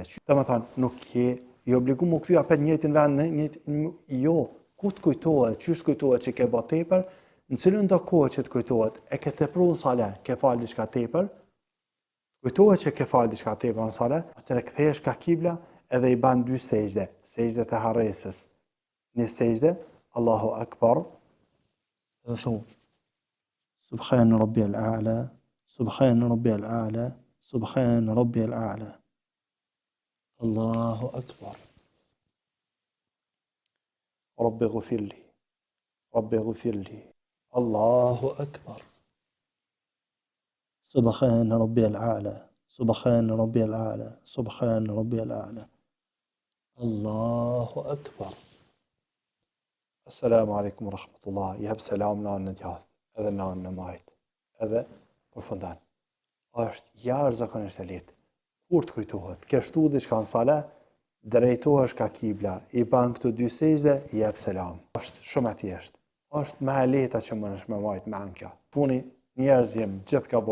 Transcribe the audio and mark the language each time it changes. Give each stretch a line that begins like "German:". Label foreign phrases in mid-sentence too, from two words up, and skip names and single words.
Albanian: Do me thonë, nuk je i obligum u kthy apet njëjtin vend, jo, ku të kujtohet, çysh kujtohet që ke bë tepër, në cilën do kohë që të kujtohet, e ke tepruar në sale, ke fal diçka tepër, kujtohet që ke fal diçka tepër në sale, atëherë kthehesh ka kibla edhe i ban 2 sejdë, sejdët e harresës. Një sejdë,
Arabic: الله أكبر,
Albanian: dhe thu,
Arabic: سبحان ربي الأعلى، سبحان ربي الأعلى، سبحان ربي الأعلى. الله أكبر رب اغفر لي رب اغفر لي الله أكبر سبحان ربي الأعلى سبحان ربي الأعلى سبحان ربي الأعلى الله أكبر السلام عليكم ورحمة الله يهب سلامنا
Albanian: në djath edhe në majt edhe përfundan është jashtëzakonisht e lehtë. Kur të kujtohet, ke shtu diçka në sale, drejtohesh ka kibla, i ban këtu 2 sejdë, jep selam. Është shumë e thjeshtë. Është më e lehta që mundesh me majt me ankja. Puni njerëz jem, gjithë ka bojmë.